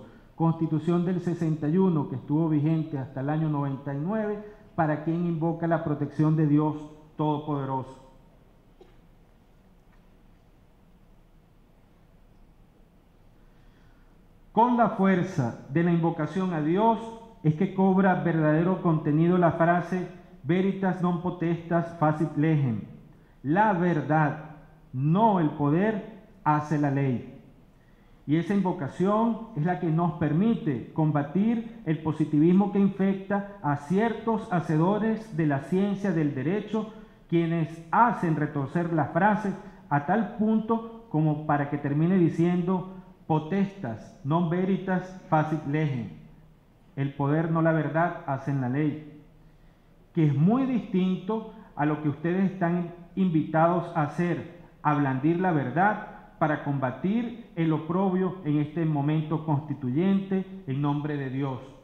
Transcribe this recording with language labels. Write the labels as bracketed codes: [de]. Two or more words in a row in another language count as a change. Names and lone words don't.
[es] Constitución del 61 que estuvo vigente hasta el año 99 para quien invoca la protección de Dios Todopoderoso. Con la fuerza de la invocación a Dios es que cobra verdadero contenido la frase [la] Veritas non potestas facit legem. [es] La verdad, no el poder, hace la ley. Y esa invocación es la que nos permite combatir el positivismo que infecta a ciertos hacedores de la ciencia del derecho, quienes hacen retorcer la frase a tal punto como para que termine diciendo [la] potestas non veritas facit legem. [es] El poder, no la verdad, hacen la ley. Que es muy distinto a lo que ustedes están invitados a hacer, a blandir la verdad para combatir el oprobio en este momento constituyente en nombre de Dios.